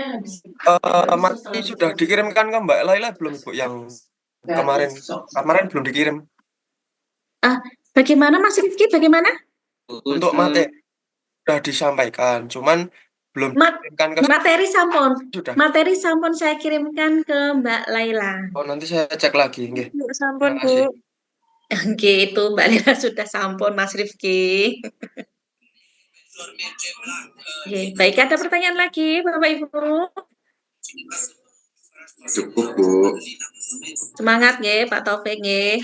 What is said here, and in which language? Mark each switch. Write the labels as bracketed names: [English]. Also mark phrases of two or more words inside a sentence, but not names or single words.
[Indonesian] Materi sudah dikirimkan ke Mbak Laila belum Bu yang kemarin belum dikirim Bagaimana Mas Rifki, bagaimana? untuk materi sudah disampaikan, cuman belum dikirimkan ke Materi sampun. sudah. Materi sampun saya kirimkan ke Mbak Laila. Oh, nanti saya cek lagi, nggih. Sampun, Terima kasih. Bu. Oke, itu Mbak Laila sudah sampun Mas Rifki. Oke, baik ada pertanyaan lagi Bapak Ibu? Cukup, Bu. Semangat nggih Pak Taufik nggih.